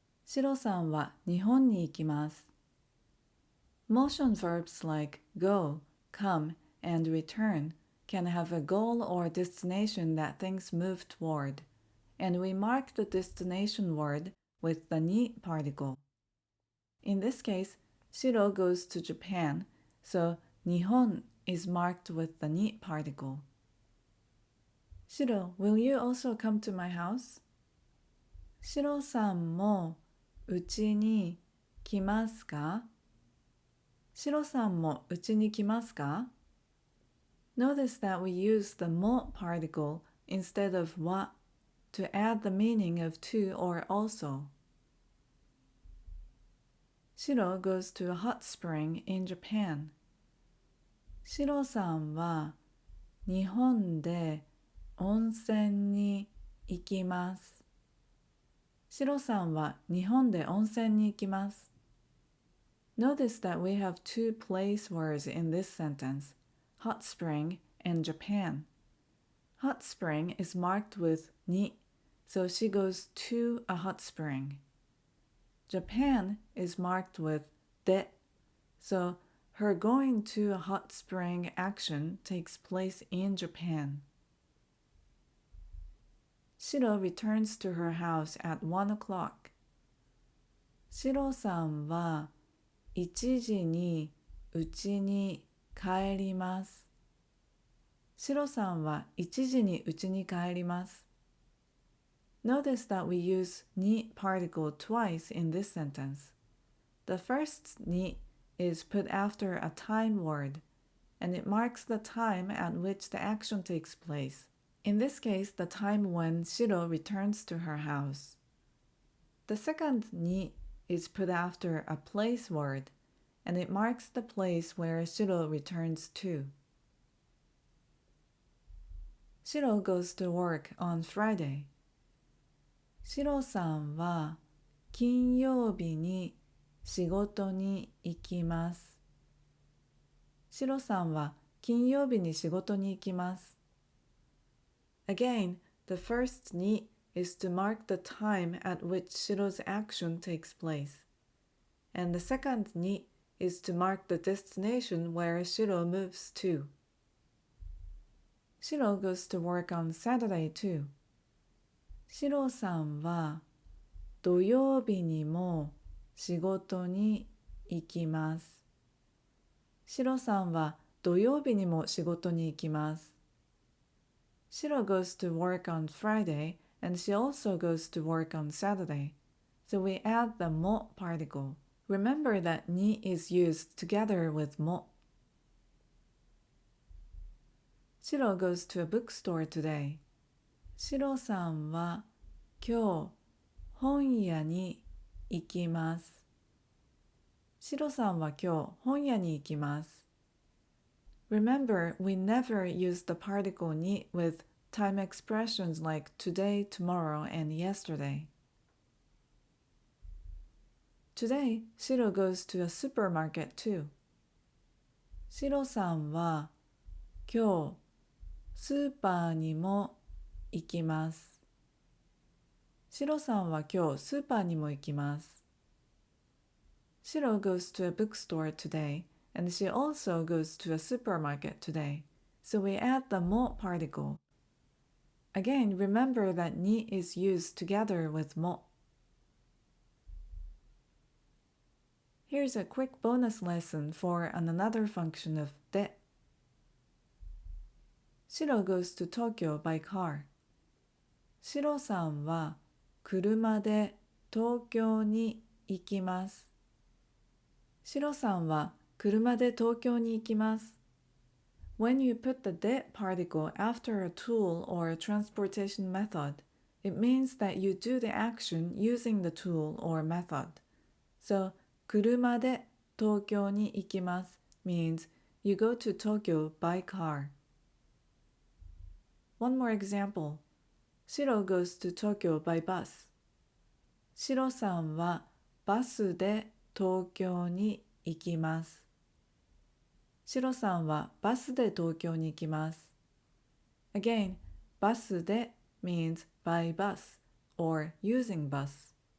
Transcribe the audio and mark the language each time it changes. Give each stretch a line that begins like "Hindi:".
Japanese: シロさんは日本に行きます。
English: Motion verbs like go, come, and return can have a goal or destination that things move toward, and we mark the destination word with the ni particle. In this case, Shiro goes to Japan, so Nihon is marked with the ni particle. Shiro, will you also come to my house?
Japanese: シロさんもうちに来ますか？シロさんもうちに来ますか？
English: Notice that we use the mo particle instead of wa to add the meaning of to or also. Shiro goes to a hot spring in Japan.
Japanese: シロさんは日本で温泉に行きます。シロさんは日本で温泉に行きます。
English: Notice that we have two place words in this sentence, hot spring and Japan. Hot spring is marked with ni, so she goes to a hot spring. Japan is marked with de, so her going to a hot spring action takes place in Japan. Shiro returns to her house at 1 o'clock.
Japanese: シロさんは1時に家に帰ります。シロさんは1時に家に帰ります。
English: Notice that we use ni particle twice in this sentence. The first ni is put after a time word, and it marks the time at which the action takes place. In this case, the time when Shiro returns to her house. The second ni is put after a place word, and it marks the place where Shiro returns to. Shiro goes to work on Friday.
Japanese: シロさんは金曜日に仕事に行きます。シロさんは金曜日に仕事に行きます。
English: Again, the first ni is to mark the time at which Shiro's action takes place, and the second ni is to mark the destination where Shiro moves to. Shiro goes to work on Saturday too.
Japanese: シロさんは土曜日にも仕事に行きます。シロさんは土曜日にも仕事に行きます。
English: Shiro goes to work on Friday and she also goes to work on Saturday. So we add the mo particle. Remember that ni is used together with mo. Shiro goes to a bookstore today.
Japanese: シロさんは今日本屋に行きます。シロさんは今日本屋に行きます。
English: Remember, we never use the particle ni with time expressions like today, tomorrow, and yesterday. Today, Shiro goes to a supermarket too.
Japanese: シロさんは今日スーパーにも行きます。シロさんは今日スーパーにも行きます。
English: Shiro goes to a bookstore today, and she also goes to a supermarket today. So we add the mo particle. Again, remember that ni is used together with mo. Here's a quick bonus lesson for another function of de. Shiro goes to Tokyo by car.
Japanese: シロさんは車で東京に行きます。シロさんは車で東京に行きます。
English: When you put the de particle after a tool or a transportation method, It means that you do the action using the tool or method. So,
Japanese: 車で東京に行きます
English: means you go to Tokyo by car. One more example. Shiro goes to Tokyo by bus.
Japanese: シロさんはバスで東京に行きます。シロさんはバスで東京に行きます。
English: Again, バスで means by bus or using bus.